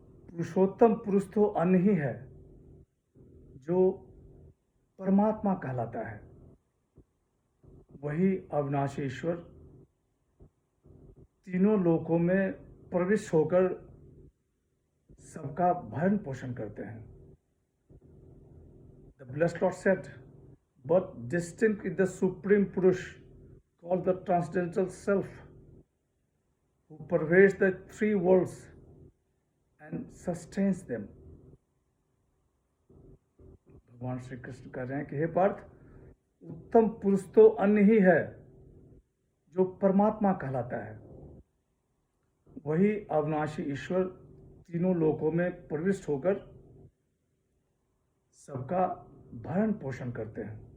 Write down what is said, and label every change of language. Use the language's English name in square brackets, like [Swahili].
[Hindi] पुरुषोत्तम पुरुष तो अन्य ही है जो परमात्मा कहलाता है। वही अविनाशी ईश्वर तीनों लोकों में प्रविष्ट होकर सबका भरण पोषण करते हैं। [English] The blessed Lord said, but distinct is the supreme Purush, called the transcendental self, who pervades the three worlds and sustains them. [Hindi] भगवान श्री कृष्ण कह रहे हैं कि हे पार्थ, उत्तम पुरुष तो अन्य ही है जो परमात्मा कहलाता है, वही अविनाशी ईश्वर तीनों लोकों में प्रविष्ट होकर सबका भरण पोषण करते हैं।